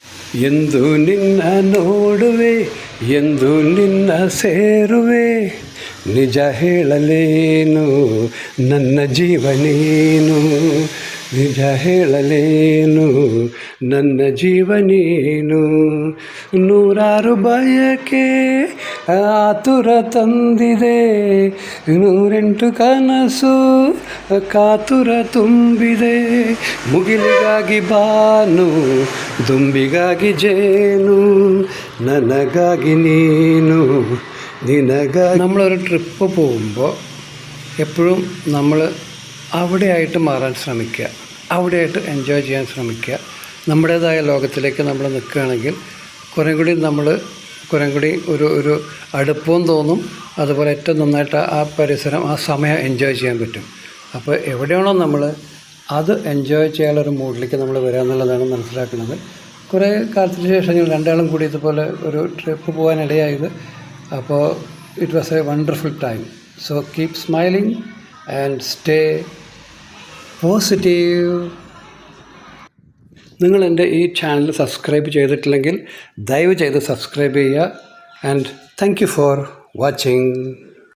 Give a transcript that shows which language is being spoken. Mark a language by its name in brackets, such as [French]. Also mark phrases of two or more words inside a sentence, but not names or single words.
[Kannada] ಎಂದು ನಿನ್ನ ನೋಡುವೆ, ಎಂದು ನಿನ್ನ ಸೇರುವೆ, ನಿಜ ಹೇಳಲೇನು ನನ್ನ ಜೀವನೇನು, ನಿಜ ಹೇಳಲೇನು ನನ್ನ ಜೀವನೇನು. ನೂರಾರು ಬಯಕೆ ಆತುರ ತಂದಿದೆ, 108 ಕನಸು ಕಾತುರ ತುಂಬಿದೆ. ಮುಗಿಲಿಗಾಗಿ ಬಾನು, ದುಂಬಿಗಾಗಿ ജേനു, ನನಗಾಗಿ നീനു, നിനಗಾಗಿ. [Malayalam] നമ്മളൊരു ട്രിപ്പ് പോകുമ്പോൾ എപ്പോഴും നമ്മൾ അവിടെയായിട്ട് മാറാൻ ശ്രമിക്കുക, അവിടെയായിട്ട് എൻജോയ് ചെയ്യാൻ ശ്രമിക്കുക. നമ്മുടേതായ ലോകത്തിലേക്ക് നമ്മൾ നിൽക്കുകയാണെങ്കിൽ കുറേ കൂടി ഒരു അടുപ്പവും തോന്നും. അതുപോലെ ഏറ്റവും നന്നായിട്ട് ആ പരിസരം, ആ സമയം എൻജോയ് ചെയ്യാൻ പറ്റും. അപ്പോൾ എവിടെയാണോ നമ്മൾ അത് എൻജോയ് ചെയ്യാനുള്ളൊരു മൂഡിലേക്ക് നമ്മൾ വരിക എന്നുള്ളതാണ് മനസ്സിലാക്കുന്നത്. കുറേ കാലത്തിന് ശേഷം ഞങ്ങൾ രണ്ടാളും കൂടി ഇതുപോലെ ഒരു ട്രിപ്പ് പോകാനിടയായത്. [English] അപ്പോൾ It was a wonderful time. So keep smiling and stay positive. [Malayalam] നിങ്ങൾ എൻ്റെ ഈ ചാനൽ സബ്സ്ക്രൈബ് ചെയ്തിട്ടില്ലെങ്കിൽ ദയവ് ചെയ്ത് സബ്സ്ക്രൈബ് ചെയ്യുക. [English] And thank you for watching.